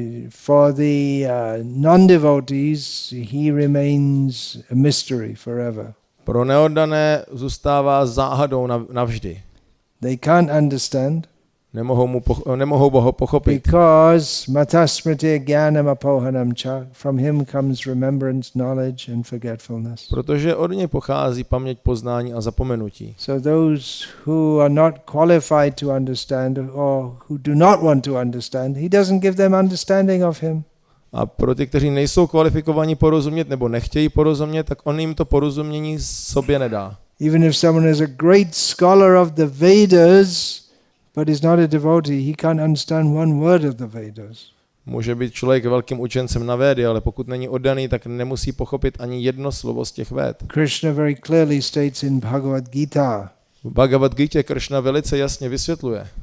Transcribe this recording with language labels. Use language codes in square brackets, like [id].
[en] For the non-devotees, he remains a mystery forever. [cs] Pro neoddané zůstává záhadou navždy. [en] They can't understand. [cs] Nemohou ho pochopit. [en] Because [sa] matasmriti jnanam apohanam cha, [en] from him comes remembrance, knowledge and forgetfulness. [cs] Protože od něj pochází paměť, poznání a zapomenutí. [en] So those who are not qualified to understand or who do not want to understand, he doesn't give them understanding of him. [cs] A pro ty, kteří nejsou kvalifikovaní porozumět nebo nechtějí porozumět, tak on jim to porozumění sobě nedá. [en] Even if someone is a great scholar of the Vedas, but is not a devotee, he can't understand one word of the Vedas. [cs] Může být člověk velkým učencem na Védy, ale pokud není oddaný, tak nemusí pochopit ani jedno slovo z těch Véd. [en] Krishna very clearly states in Bhagavad Gita. [cs] V Bhagavad Gita Krishna velice jasně vysvětluje.